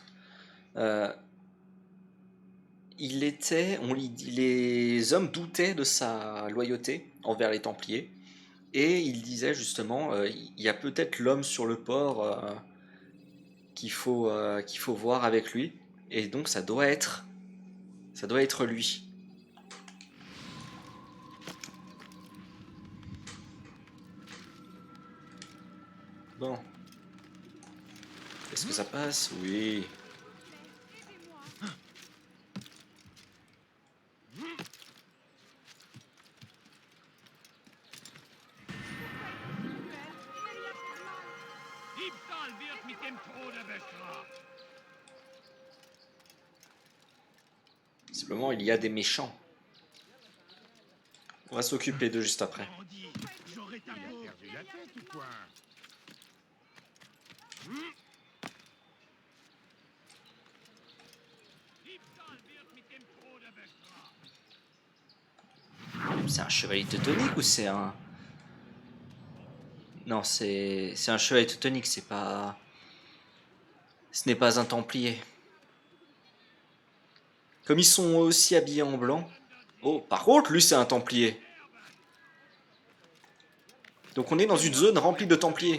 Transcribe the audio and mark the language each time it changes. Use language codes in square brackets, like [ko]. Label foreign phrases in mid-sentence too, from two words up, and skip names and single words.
[fr] Euh, les hommes doutaient de sa loyauté envers les Templiers, et il disait justement, il y a peut-être l'homme sur le port qu'il faut voir avec lui, et donc ça doit être lui. Bon, est-ce que ça passe? Oui. [de] Diebstahl wird mit dem Tode bestraft. [fr] Simplement, il y a des méchants. On va s'occuper d'eux juste après. Bandit, j'aurais ta peau. Perdu la tête ou quoi? [de] Diebstahl wird mit dem Tode bestraft. [fr] C'est un chevalier teutonique ou c'est un... Non, c'est un chevalier teutonique, c'est pas... Ce n'est pas un templier. Comme ils sont aussi habillés en blanc... Oh, par contre, lui c'est un templier. Donc on est dans une zone remplie de templiers.